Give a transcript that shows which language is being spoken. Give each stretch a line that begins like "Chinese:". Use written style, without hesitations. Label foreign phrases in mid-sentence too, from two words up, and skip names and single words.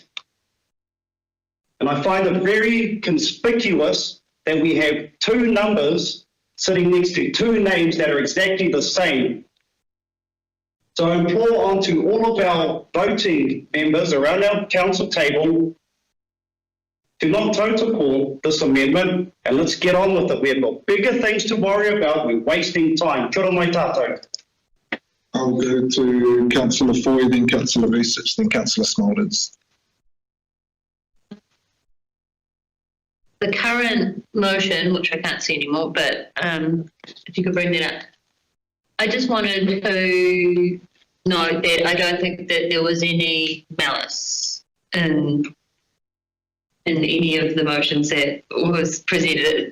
English: And I find it very conspicuous that we have two numbers sitting next to two names that are exactly the same. So I implore onto all of our voting members around our council table to not protocol this amendment and let's get on with it. We have got bigger things to worry about. We're wasting time.
Māori: Kia ora mai tātou.
English: I'll go to Councillor Foy, then Councillor Research, then Councillor Smolders. The current motion, which I can't see anymore, but if you could bring that up. I just wanted to note that I don't think that there was any malice in any of the motions that was presented.